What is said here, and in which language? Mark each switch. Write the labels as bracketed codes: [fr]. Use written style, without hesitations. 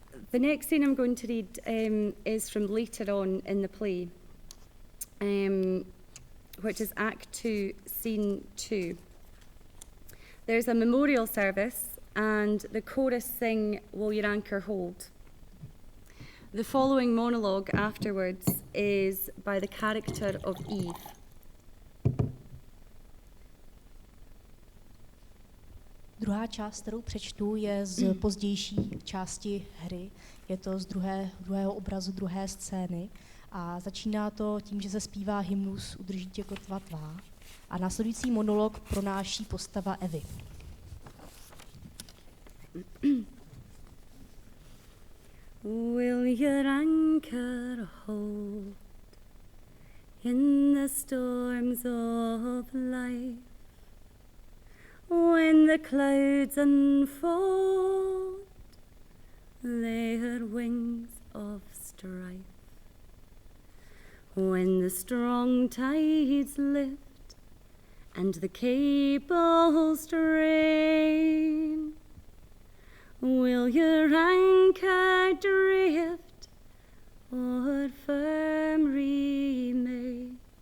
[en] The next scene I'm going to read is from later on in the play, which is Act 2, Scene 2. There's a memorial service and the chorus sing, "Will Your Anchor Hold?" The following monologue afterwards is by the character of Eve. [cs] Druhá část, kterou přečtu, je z pozdější části hry. Je to z druhého obrazu, druhé scény. A začíná to tím, že se zpívá hymnus Udrží tě kotva tvá. A následující monolog pronáší postava Evy. [en] Will your anchor hold in the storms of life? When the clouds unfold their wings of strife, when the strong tides lift and the cables strain, will your anchor drift or firm remain?